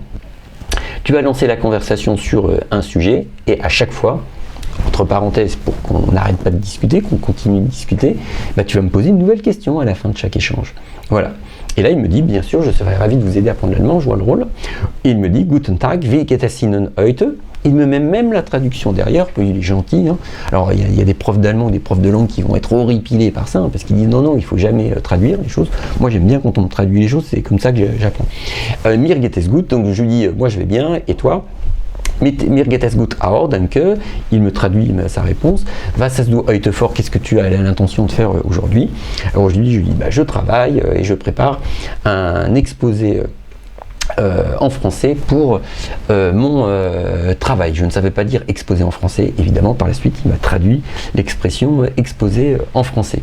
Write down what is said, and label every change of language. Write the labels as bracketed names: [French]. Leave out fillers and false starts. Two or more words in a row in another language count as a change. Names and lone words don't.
[French] Tu vas lancer la conversation sur un sujet et à chaque fois, entre parenthèses, pour qu'on n'arrête pas de discuter, qu'on continue de discuter, tu vas me poser une nouvelle question à la fin de chaque échange. Voilà. Et là, il me dit, bien sûr, je serais ravi de vous aider à apprendre l'allemand, je vois le rôle. Et il me dit, [German] Guten Tag, wie geht es Ihnen heute? [French] Il me met même la traduction derrière, il est gentil. Hein. Alors il y a des profs d'allemand ou des profs de langue qui vont être horripilés par ça, hein, parce qu'ils disent non, il ne faut jamais traduire les choses. Moi j'aime bien quand on me traduit les choses, c'est comme ça que j'apprends. [German] Mir geht es gut, [French] donc je lui dis moi je vais bien, et toi? [German] Mir geht es gut auch, danke. [French] Il me traduit sa réponse. [German] Was hast du heute vor? [French] Qu'est-ce que tu as l'intention de faire aujourd'hui? Alors je lui dis je travaille et je prépare un exposé en français pour mon travail. Je ne savais pas dire exposé en français, évidemment. Par la suite, il m'a traduit l'expression exposé en français.